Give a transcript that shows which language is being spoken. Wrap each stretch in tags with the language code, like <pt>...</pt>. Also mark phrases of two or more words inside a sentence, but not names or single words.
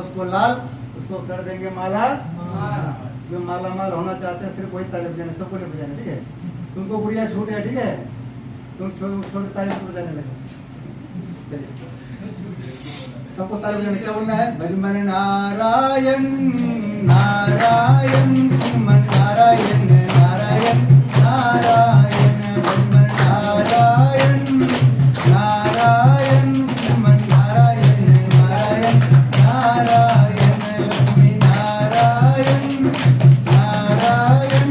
<hi>उसको लाल उसको कर देंगे माला जो माला माल होना चाहते हैं सिर्फ वही ताली बजाने सबको नहीं बजाने ठीक है तुमको गुड़िया छूट है ठीक है तुम छोटे ताली बजाने लगे चलिए सबको ताली बजाने क्या बोलना है भजमन नारायण नारायण श्रीमन नारायण नारायण नारायण भजमन नारायण नारायण श्रीमन नारायण नारायण नारायण लक्ष्मी नारायण नारायण</hi>